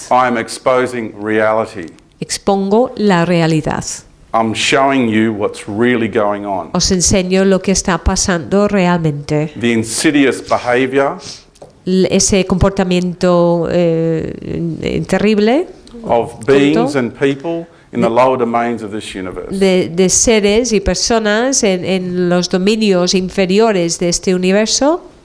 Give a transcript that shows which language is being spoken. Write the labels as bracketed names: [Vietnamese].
[English] I am exposing reality. [Spanish] Expongo la realidad. [English] I'm showing you what's really going on. [Spanish] Os enseño lo que está pasando realmente. [English] The insidious behavior [Spanish] Ese comportamiento terrible [English] of beings and people in the lower domains of this universe. [Spanish] de seres y personas en los dominios inferiores de este universo.